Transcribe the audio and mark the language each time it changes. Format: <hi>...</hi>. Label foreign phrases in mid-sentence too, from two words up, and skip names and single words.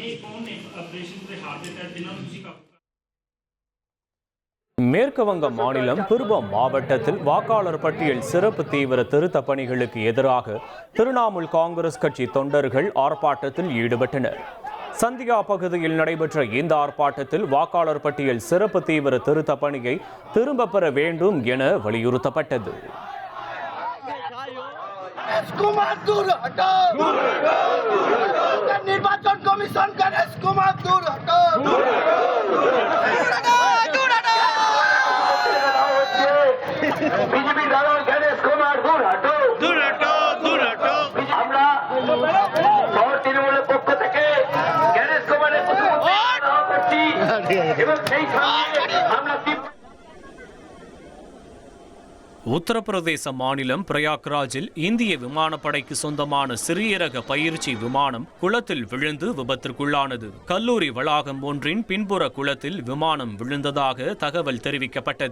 <ta>மேற்கு வங்க மாநிலம் பிர்பம் மாவட்டத்தில் வாக்காளர் பட்டியல் சிறப்பு தீவிர திருத்த பணிகளுக்கு எதிராக திரிணாமுல் காங்கிரஸ் கட்சி தொண்டர்கள் ஆர்ப்பாட்டத்தில் ஈடுபட்டனர். சந்தியா பகுதியில் நடைபெற்ற இந்த ஆர்ப்பாட்டத்தில் வாக்காளர் பட்டியல் சிறப்பு தீவிர திருத்த பணியை திரும்ப பெற வேண்டும் என வலியுறுத்தப்பட்டது.</ta> <hi>निर्वाचन कमीशन गणेश कुमार दूर हटो, बीजेपी दल गणेश कुमार दूर हटो, दूर हटो, दूर हटो।</hi> <bn>আমরা তৃণমূলের পক্ষ থেকে গণেশ কুমারের করছি এবং সেই সঙ্গে আমরা</bn> <ta>உத்தரப்பிரதேச மாநிலம் பிரயாக்ராஜில் இந்திய விமானப்படைக்கு சொந்தமான சிறிய ரக பயிற்சி விமானம் குளத்தில் விழுந்து விபத்திற்குள்ளானது. கல்லூரி வளாகம் ஒன்றின் பின்புற குளத்தில் விமானம் விழுந்ததாக தகவல் தெரிவிக்கப்பட்டது.</ta>